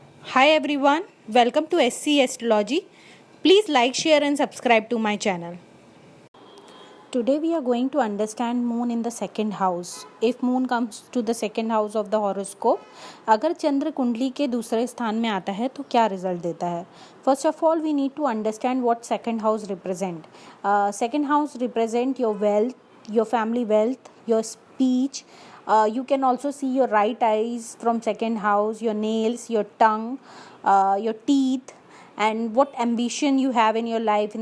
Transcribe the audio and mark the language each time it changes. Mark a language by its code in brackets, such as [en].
[en] Hi everyone, welcome to SC Astrology. Please like, share and subscribe to my channel. Today we are going to understand moon in the second house. If moon comes to the second house of the horoscope, [hi] अगर चंद्र कुंडली के दूसरे स्थान में आता है तो क्या रिजल्ट देता है. [en] First of all, we need to understand what second house represent. Second house represent your wealth, your family wealth, your speech. You can also see your right eyes from second house, your nails, your tongue, your teeth, and what ambition you have in your life.